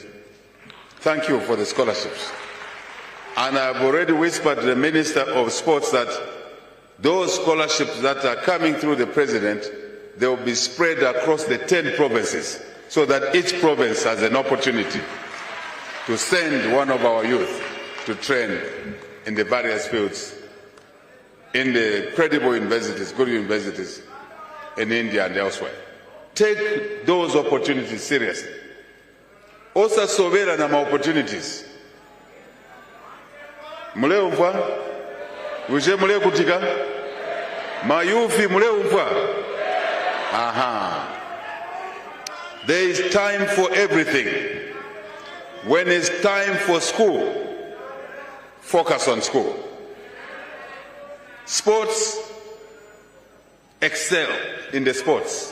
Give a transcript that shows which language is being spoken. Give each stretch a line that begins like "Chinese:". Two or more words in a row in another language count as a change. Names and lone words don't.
English: Thank you for the scholarships. And I've already whispered to the Minister of Sports that those scholarships that are coming through the President, they will be spread across the 10 provinces so that each province has an opportunity to send one of our youth to train in the various fields, in the credible universities, good universities in India and elsewhere. Take those opportunities seriously.
Bemba: Also sobera na opportunities. Muleumva? Uje mule kutika? Mayufi muleumva? Aha.
English: There is time for everything. When it's time for school, focus on school. Sports, excel in the sports.